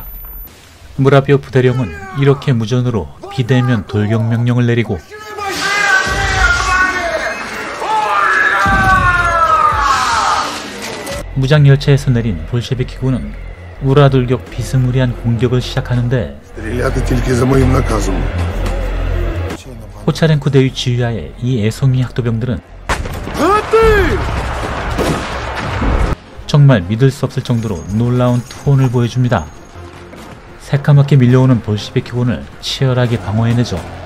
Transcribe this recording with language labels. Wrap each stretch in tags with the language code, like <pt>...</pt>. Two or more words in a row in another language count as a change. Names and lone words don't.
<ko>무라비오프 대령은 이렇게 무전으로 비대면 돌격 명령을 내리고 무장 열차에서 내린 볼셰비키군은 우라돌격 비스무리한 공격을 시작하는데</ko> <uk>Стріляти тільки за моїм наказом.</uk> <ko>호차렌코 대위 지휘하에 이 애송이 학도병들은 정말 믿을 수 없을 정도로 놀라운 투혼을 보여줍니다. 새까맣게 밀려오는 볼시비키군을 치열하게 방어해내죠.</ko>